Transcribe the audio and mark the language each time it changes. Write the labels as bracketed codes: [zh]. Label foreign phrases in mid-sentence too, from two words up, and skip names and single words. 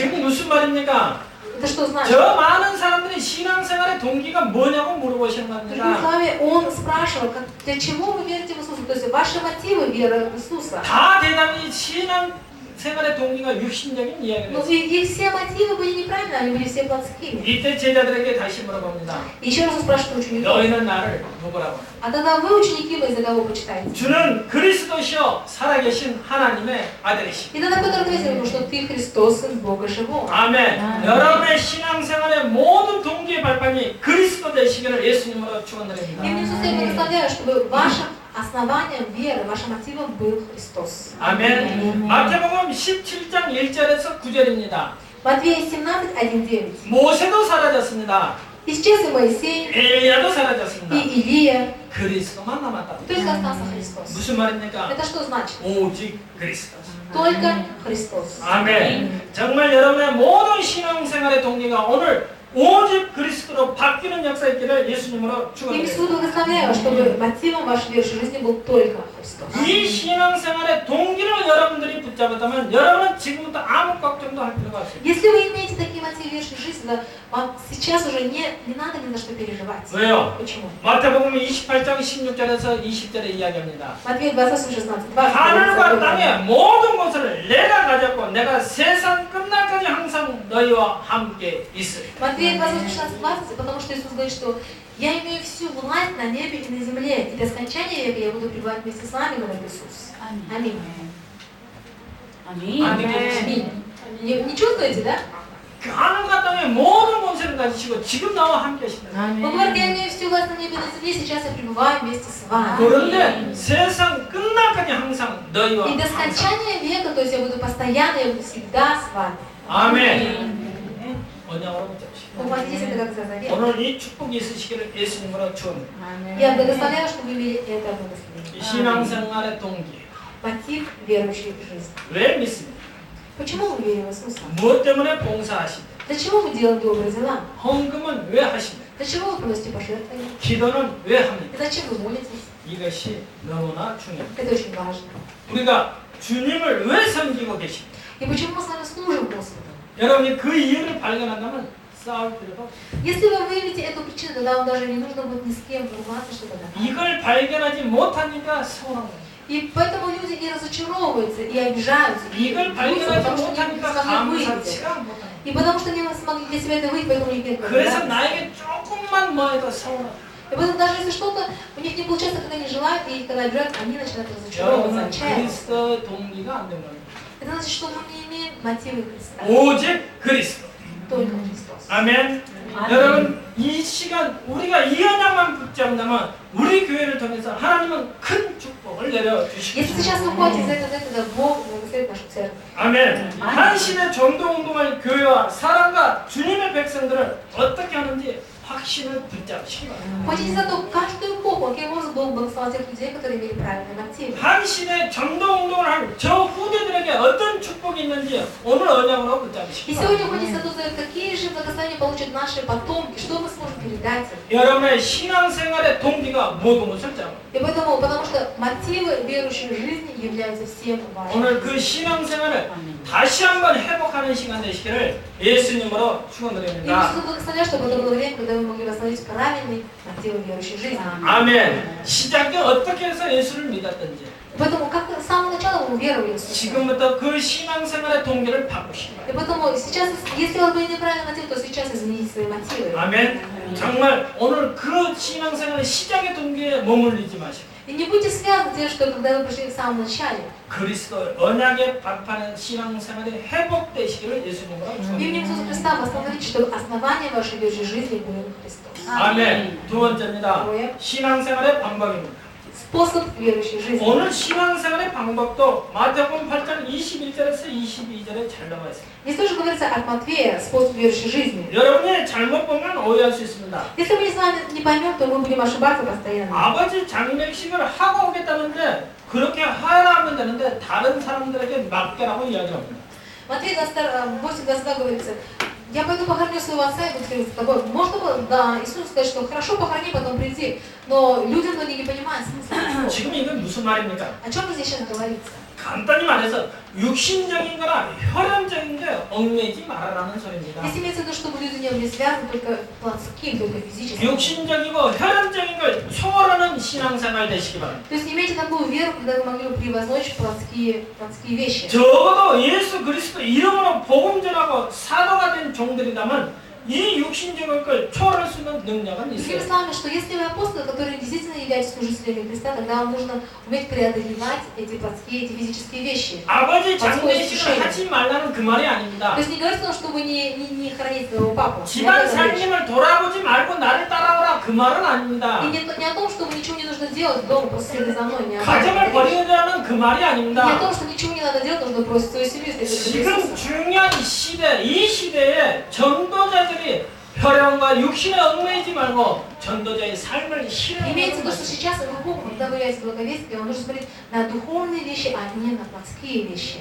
[ko] 지금 무슨 말입니까? [ru] это что значит? [ko] 저 많은 사람들이 신앙생활의 동기가 뭐냐고 물어보시는 [ru] Другими [ko] 겁니다. [ru] словами, он спрашивал, для чего вы верите в Иисуса? То есть ваши мотивы веры в Иисуса. [ko] 다 대단히 신앙생활의 동기가 육신적인 이야기를 [ru] Но [ko] 했어요. [ru] их все мотивы были неправильны, они были все плотскими. [ko] 이때 제자들에게 다시 물어봅니다. [ru] Еще раз он спрашивает учеников, [ko] 너희는 나를 누구라고? [ru] а тогда вы, ученики, вы за кого почитаете? [ko] 주는 그리스도시요 살아계신 하나님의 아들이시. [ru] И тогда Петр ответил ему, что ты Христос, Сын Бога Живого. [ko] 아멘. 여러분의 신앙생활의 모든 동기의 발판이 그리스도 되시기를 예수님으로 축원드립니다. [ru] И в Иисусе я благословляю, чтобы вашим основанием веры, вашим мотивом был Христос. [ko] 아멘. 마태복음 17장 1절에서 9절입니다. [ru] Матвея 17, 1, 9. [ko] 모세도 사라졌습니다. [ru] Исчез и Моисей, [ko] 엘리야도 사라졌습니다. [ru] и Илия, [ko] 그리스도만 남았다. [ru] только остался Христос. [ko] 무슨 말입니까? [ru] Это что значит? [ko] 오직 그리스도. [ru] Только Христос. [ko] 아멘. 정말 여러분의 모든 신앙생활의 동기가 오늘 오직 그리스도로 바뀌는 역사 있기를 예수님으로 [ru] И Иисус [ko] 축원드립니다. [ru] благословляю, чтобы мотивом вашей верующей жизни был только Христос. [ko] 이 신앙생활의 동기를 여러분들이 붙잡았다면 여러분은 지금부터 아무 걱정도 할 필요가 없어요. [ru] Если вы имеете такие мотивы верующей жизни, то вам сейчас уже не надо ни за что переживать. [ko] 왜요? [ru] Почему? [ko] 마태복음 28장 16절에서 20절에 이야기합니다. [ru] Матвея 28, 16, 20. [ko] 하늘과 땅의 모든 것을 내가 가졌고 내가 세상 끝날까지 항상 너희와 함께 있으리. [ru] Матвея 28, 16, 20, потому что Иисус говорит, что я имею всю власть на небе и на земле, и до скончания века я буду пребывать вместе с вами, говорит Иисус. Аминь. [ko] 아멘. [ru] Аминь. Не чувствуете, да? [ko] 그 하늘과 땅의 모든 권세를 가지시고 지금 나와 함께 하신다. [ru] Он говорит, я имею всю власть на небе и на земле, сейчас я пребываю вместе с вами. [ko] 그런데 세상 끝날까지 항상 너희와 [ru] И до [ko] 항상. [ru] скончания века, то есть я буду постоянно, я буду всегда с вами. [ko] 아멘. 언약으로 붙잡으시고 [ru] Уводите это как за завет. [ko] 오늘 이 축복이 있으시기를 예수님으로 축원합니다. [ru] Я благословляю, чтобы вы имели это [ko] 이 [ru] благословение. [ko] 신앙생활의 동기 [ru] Мотив верующей жизни. [ko] 왜 믿습니까? [ru] Почему мы верим в Иисуса? [ko] 무엇 때문에 봉사하십니까? [ru] Для чего вы делаете добрые дела? [ko] 헌금은 왜 하시냐? [ru] Для чего вы приносите пожертвования? [ko] 기도는 왜 합니까? [ru] И зачем вы молитесь? [ko] 이것이 너무나 중요합니다. [ru] Это очень важно. [ko] 우리가 주님을 왜 섬기고 계십니까? [ru] И почему мы с вами служим Господу? [ko] 여러분이 그 이유를 발견한다면 싸울 필요가 없어요. [ru] Если вы выявите эту причину, тогда вам даже не нужно будет ни с кем ругаться, чтобы доказать. [ko] 이걸 발견하지 못하니까 서운한 거예요. [ru] И поэтому люди и разочаровываются, и обижаются, и [ko] 이걸 [ru] злятся, [ko] 발견하지 [ru] потому что не [ko] 못하니까 [ru] смогли выявить. [ko] 감사치가 못하는 [ru] И потому что не смогли для себя это выявить, поэтому у них нет [ko] 그래서 [ru] благодарности. [ko] 나에게 조금만 뭐 해도 서운하다. [ru] И поэтому даже если что-то у них не получается, когда они желают, и когда обижают, они начинают разочаровываться, [ko] 여러분은 [ru] отчаиваться. [ko] 그리스도의 동기가 안 된 겁니다. [ru] Это значит, что мы не имеем мотивы Христа, [ko] 오직 그리스도. [ru] только Христос. [ko] 아멘. 여러분 이 시간 우리가 이 언약만 붙잡는다면 우리 교회를 통해서 하나님은 큰 축복을 내려주시고 [ru] Если сейчас вы ходите за это, тогда Бог благословит нашу церковь. [ko] 아멘. 한 시대 전도운동을 교회와 사랑과 주님의 백성들을 어떻게 하는지 확신을 붙잡으시기 바랍니다. [ru] Ходите за то, каждую эпоху, каким образом Бог благословил тех людей, которые имели правильные мотивы. [ko] 한 시대 전도운동을 할 저 후대들에게 어떤 축복이 있는지 오늘 언약으로 붙잡으시기 [ru] И [ko] 바랍니다. [ru] сегодня ходите за то, какие же благословения получат наши потомки, что мы сможем передать им. [ko] 여러분의 신앙생활의 동기가 모든 것을 잡아. [ru] И поэтому, потому что мотивы верующей жизни являются всем важными. [ko] 오늘 그 신앙생활을 다시 한번 회복하는 시간 되시기를 예수님으로 [ru] И [ko] 축원드립니다. [ru] Иисус благословляет, чтобы это было время, когда вы могли восстановить правильные мотивы верующей жизни. [ko] 아멘. 시작이 어떻게 해서 예수를 믿었든지 [ru] Поэтому, как с самого начала вы уверовали в Иисуса. [ko] 지금부터 그 신앙생활의 동기를 바꾸시기 [ru] И [ko] 바랍니다. [ru] поэтому сейчас, если у вас были неправильные мотивы, то сейчас измените свои мотивы. [ko] 아멘. 정말 오늘 그 신앙생활의 시작의 동기에 머물리지 마시고 [ru] И не будьте связаны тем, что когда вы пришли в самом начале. [ko] 그리스도 언약의 발판의 신앙생활이 회복되시기를 예수님으로 [ru] Именем [ko] 축원드립니다. [ru] Иисуса Христа восстановите, чтобы основание вашей верующей жизни было Христос. [ko] 아멘. 두 번째입니다. 뭐예요? 신앙생활의 방법입니다. [ru] Способ верующей жизни. [ko] 오늘 신앙생활의 방법도 마태복음 8장 21절에서 22절에 잘 나와 있습니다. [ru] Здесь тоже говорится от Матфея, способ верующей жизни. [ko] 여러분이 잘못 보면 오해할 수 있습니다. [ru] Если мы с вами не поймем, то мы будем ошибаться постоянно. [ko] 아버지 장례식을 하고 오겠다는데 그렇게 하라면 되는데 다른 사람들에게 맡겨라고 이야기합니다. [ru] Матфея 8:22 говорится, я пойду похороню своего отца и буду встретиться с тобой. Можно было, да, Иисус сказать, что хорошо, похорони, потом приди. Но люди многие не понимают смысла. [ko] 지금 이건 무슨 말입니까? [ru] О чем здесь сейчас говорится? [ko] 간단히 말해서 육신적인 거나 혈연적인 게 얽매이지 말아라는 소리입니다. [ru] Здесь имеется в виду, чтобы люди не были связаны только плотским, только физически. [ko] 육신적이고 혈연적인 걸 초월하는 신앙생활 되시기 바랍니다. [ru] То есть имейте такую веру, когда вы могли бы превозмочь плотские вещи. [ko] 적어도 예수 그리스도 이름으로 복음 전하고 사도가 된 종들이라면 이 육신적인 걸 초월할 수 있는 능력은 [ru] Другими [ko] 있어요. [ru] словами, что если вы апостолы, которые действительно являетесь служителями Христа, тогда вам нужно уметь преодолевать эти плотские, эти физические вещи. [ko] 아버지 장례식을 하지 말라는 그 말이 아닙니다. [ru] То есть не говорится о том, чтобы не хоронить своего папу. Не об [ko] 집안 [ru] этом речь. [ko] 살림을 돌아보지 말고 나를 따라오라 그 말은 아닙니다. [ru] И не о том, чтобы ничего не нужно делать дома, просто следуй за мной. Не об этом [ko] 가정을 [ru] речь. [ko] 버리자는 그 말이 [ru] Не о [ko] 아닙니다. [ru] том, что ничего не надо делать, нужно бросить свою семью, следовать за [ko] 지금 [ru] Иисусом. [ko] 중요한 시대, 이 시대에 전도자들이 혈연과 육신에 얽매이지 말고 전도자의 삶을 [ru] Имеется в виду, что [ko] 실현하는 [ru] сейчас в эпоху, когда вы являетесь благовестником, вам нужно смотреть на духовные вещи, а не на плотские вещи.